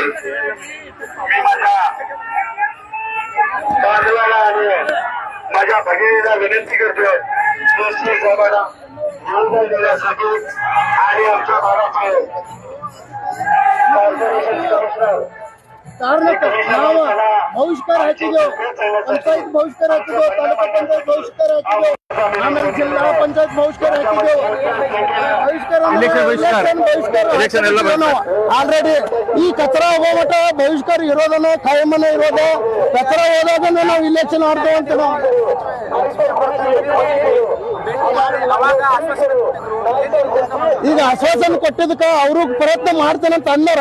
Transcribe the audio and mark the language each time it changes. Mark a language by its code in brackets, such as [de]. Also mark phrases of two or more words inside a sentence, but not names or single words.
[mr] मी माझ्या बांधवाला आणि माझ्या भगिनीला विनंती करतोय, दोषी साहेबांना योगदान देण्यासाठी आणि आमच्या भागाचे [en] corporation commissioner [kn] ಬಹಿಷ್ಕಾರ ಹಾಕಿದೆವು, ಪಂಚಾಯತ್ ಬಹಿಷ್ಕಾರ ಹಾಕಿದೆವು, ತಾಲೂಕು ಪಂಚಾಯತ್ ಬಹಿಷ್ಕಾರ ಹಾಕಿದೆವು, ಆಮೇಲೆ ಜಿಲ್ಲಾ ಪಂಚಾಯತ್ ಬಹಿಷ್ಕಾರ ಹಾಕಿದೆವು. ಆಲ್ರೆಡಿ ಈ ಕಚರಾ ಹೋಗೋ ಮಟ್ಟ ಬಹಿಷ್ಕಾರ ಇರೋದನ್ನ ಕಾಯಮನ ಇರೋದು, ಕಚರಾ ಹೋದಾಗನ್ನ ನಾವು ಇಲೆಕ್ಷನ್ ಆಡ್ತೇವೆ ಅಂತ ನಾವು ಈಗ ಆಶ್ವಾಸನೆ ಕೊಟ್ಟಿದ್ದಕ್ಕ ಅವರು ಪ್ರಯತ್ನ ಮಾಡ್ತೇನೆ ಅಂತ ಅಂದಾರ.